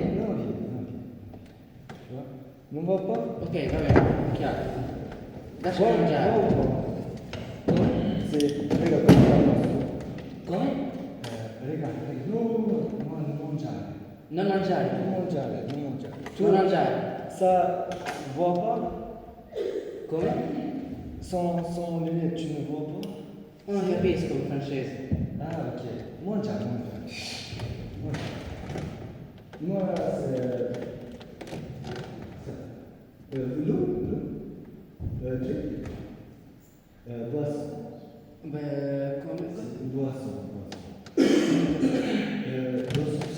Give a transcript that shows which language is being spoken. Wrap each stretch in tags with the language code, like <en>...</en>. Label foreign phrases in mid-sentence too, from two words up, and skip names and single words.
<fr>No. Non va pas?</fr> <it>Ok, va bene, occhiali. Lascia mangiare.</it> <fr>Sì, regarde.</fr> <it>Come? Regarde. Non mangiare. Non mangiare. Non mangiare. Non mangiare.</it> <fr>Ça voit pas?</fr> <it>Come?</it> <fr>Sans lunettes, tu ne vois pas?</fr> <it>Non capisco il francese. Ah, ok. Mangiare.</it> <fr>Moi, c'est... l'eau? Drink? Boisson.</fr> <it>Beh, come?</it> <fr>Boisson, sì.</fr>